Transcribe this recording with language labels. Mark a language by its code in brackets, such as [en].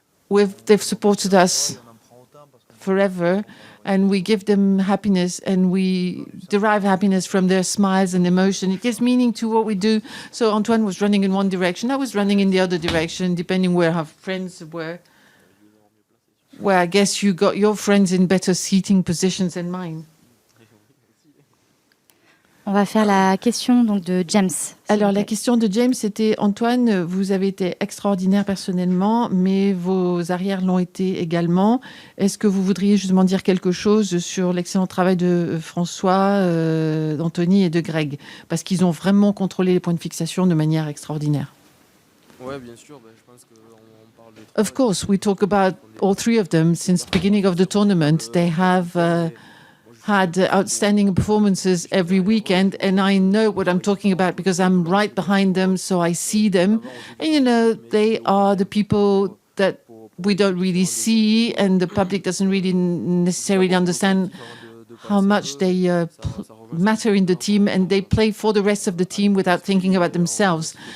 [en] They've supported us forever, and we give them happiness, and we derive happiness from their smiles and emotion. It gives meaning to what we do. So Antoine was running in one direction, I was running in the other direction, depending where our friends were. Well, I guess you got your friends in better seating positions than mine. [fr] On va faire la question donc de James. Alors, la question de James, c'était Antoine, vous avez été extraordinaire personnellement, mais vos arrières l'ont été également. Est-ce que vous voudriez justement dire quelque chose sur l'excellent travail de François, d'Anthony et de Greg? Parce qu'ils ont vraiment contrôlé les points de fixation de manière extraordinaire. Ouais, bien sûr. Je pense qu'on parle de... [en] Of course, we talk about all three of them. Since the beginning of the tournament, they have... had outstanding performances every weekend, and I know what I'm talking about because I'm right behind them, so I see them. And, you know, they are the people that we don't really see, and the public doesn't really necessarily understand how much they matter in the team, and they play for the rest of the team without thinking about themselves.